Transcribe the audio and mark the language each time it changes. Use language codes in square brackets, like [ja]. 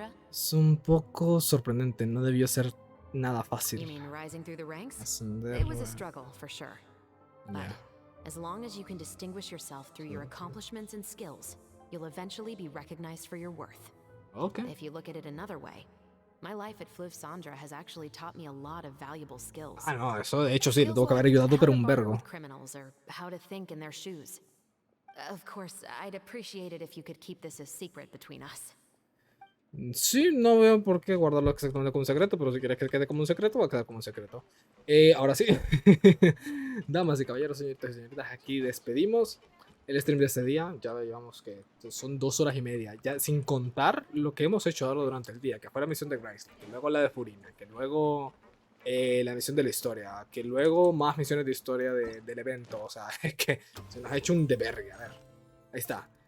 [es] Es un poco sorprendente, no debió ser nada fácil. Ascender. [en] But as long as you can distinguish yourself through your accomplishments and skills, you'll eventually be recognized for your worth. Okay. If you look at it another way, my life at Fluv Sandra has actually taught me a lot of valuable skills. [es] Ah, no, eso de hecho sí, le tuvo que haber ayudado, pero un vergo. [en] Criminals or how to think in their shoes. Of course, I'd appreciate it if you could keep this a secret between us. [es] Sí, no veo por qué guardarlo exactamente como un secreto, pero si quieres que quede como un secreto, va a quedar como un secreto. Ahora sí, damas y caballeros, señoritas y señoritas, aquí despedimos el stream de este día. Ya llevamos que son 2 horas y media, ya sin contar lo que hemos hecho ahora durante el día, que fue la misión de Grace, que luego la de Furina, que luego la misión de la historia, que luego más misiones de historia del evento. O sea, es que se nos ha hecho un de verga. A ver, ahí está.